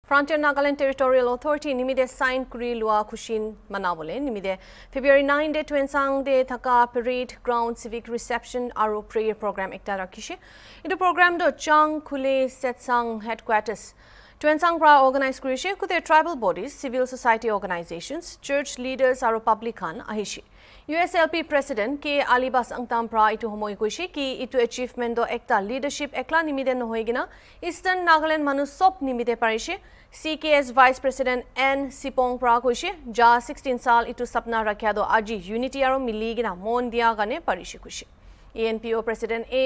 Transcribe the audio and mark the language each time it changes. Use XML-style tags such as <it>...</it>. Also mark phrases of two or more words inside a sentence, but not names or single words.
<nag>Frontier Nagaland Territorial Authority nimide sign kuri lua kushin manabole nimide February 9 de Twensang de thaka parade ground</nag> <en>civic reception</en> <nag>aro</nag> <en>prayer program</en> <nag>ekta rakhishe itu program do chang khule setsang headquarters Twensang pra organize kurishe kute</nag> <en>tribal bodies civil society organizations church leaders</en> <nag>aro public khan ahishi USLP President K. Alibas Angtam pra itu homoi koishe ki itu achievement do ekta leadership ekla nimide nohoigina Eastern Nagaland manu sop nimide parishe CKS</nag> <en>Vice President</en> <nag>N. Sipong pra koishe ja 16 sal itu sapna rakhya do aji unity aro miligina mon dia gane parishe koishe ANPO President A.</nag>